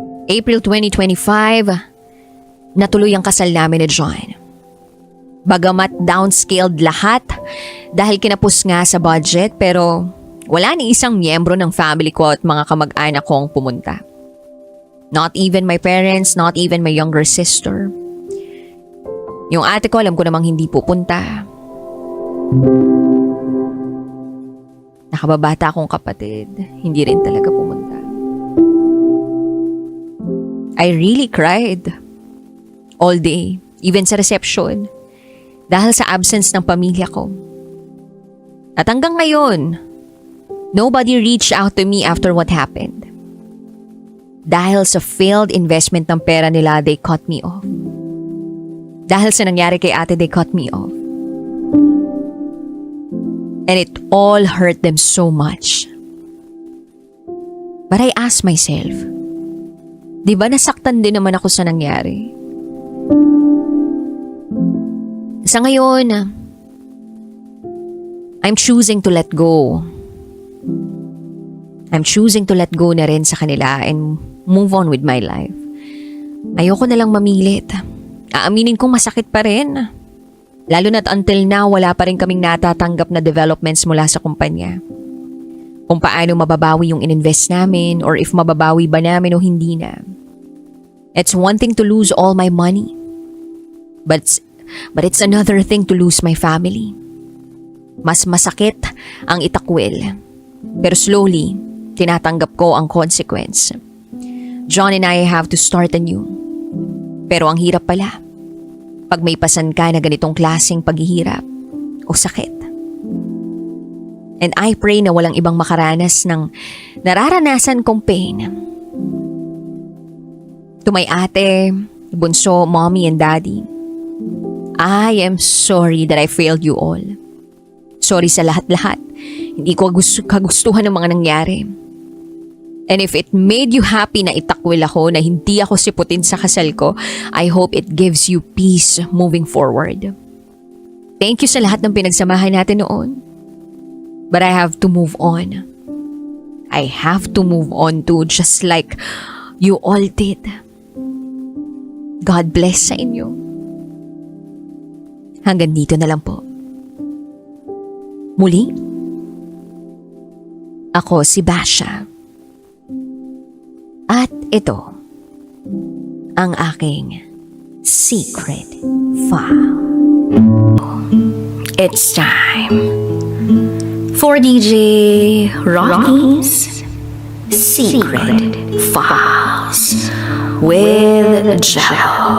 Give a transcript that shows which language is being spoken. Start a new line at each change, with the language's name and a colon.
Filipino: April 2025, natuloy ang kasal namin ni John. Bagamat downscaled lahat dahil kinapos nga sa budget pero wala ni isang miyembro ng family ko at mga kamag-anak ko ang pumunta.
English: Not even my parents, not even my younger sister.
Filipino: Yung ate ko alam ko namang hindi pupunta. Nakababata akong kapatid, hindi rin talaga pumunta.
English: I really cried. All day, even sa reception.
Filipino: Dahil sa absence ng pamilya ko. At hanggang ngayon,
English: nobody reached out to me after what happened.
Filipino: Dahil sa
English: failed investment ng pera nila, they cut me off.
Filipino: Dahil sa nangyari kay ate,
English: they cut me off. And it all hurt them so much. But I asked myself,
Filipino: di ba nasaktan din naman ako sa nangyari? Sa ngayon,
English: I'm choosing to let go. I'm choosing to let go
Filipino: na rin sa kanila
English: and move on with my life.
Filipino: Ayoko na lang mamilit. Aaminin kong masakit pa rin. Lalo na't until now, wala pa rin kaming natatanggap na developments mula sa kumpanya. Kung paano mababawi yung ininvest namin or if mababawi ba namin o hindi na.
English: It's one thing to lose all my money. But it's another thing to lose my family.
Filipino: Mas masakit ang itakwil. Pero slowly, tinatanggap ko ang consequence.
English: John and I have to start anew.
Filipino: Pero ang hirap pala. Pag may pasan ka na ganitong klaseng paghihirap o sakit.
English: And I pray
Filipino: na walang ibang makaranas ng nararanasan kong pain.
English: To my ate, bunso, mommy and daddy, I am sorry that I failed you all.
Filipino: Sorry sa lahat-lahat. Hindi ko kagustuhan ng mga nangyari.
English: And if it made you happy
Filipino: na itakwil ako, na hindi ako siputin sa kasal ko,
English: I hope it gives you peace moving forward. Thank you
Filipino: sa lahat ng pinagsamahan natin noon.
English: But I have to move on. I have to move on too, just like you all did. God bless
Filipino: sa inyo. Hanggang dito na lang po. Muli, ako si Basha. At ito, ang aking secret file.
English: It's time for DJ Rocky's Secret Files with Jello.